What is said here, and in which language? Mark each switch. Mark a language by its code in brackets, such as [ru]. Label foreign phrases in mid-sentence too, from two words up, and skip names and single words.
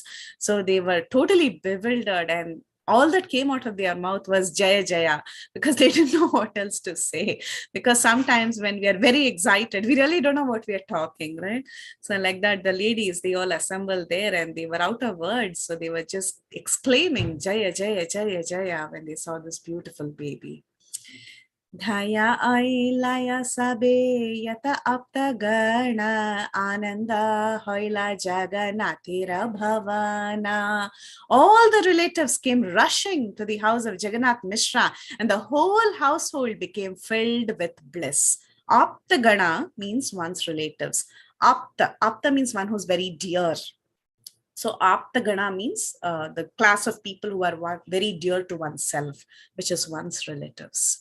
[en] So they were totally bewildered, and all that came out of their mouth was [bn] জয় জয়, [en] because they didn't know what else to say. Because sometimes when we are very excited, we really don't know what we are talking, right? So like that, the ladies, they all assembled there and they were out of words. So they were just exclaiming [bn] জয় জয় জয় জয় [en] when they saw this beautiful baby. [bn] ধাইয়া আইলা সবে যত আপ্ত গণ আনন্দ হইলা জগন্নাথের ভবন. [en] All the relatives came rushing to the house of Jagannath Mishra, and the whole household became filled with bliss. Aptagana means one's relatives. Apta means one who's very dear. So Aptagana means the class of people who are very dear to oneself, which is one's relatives.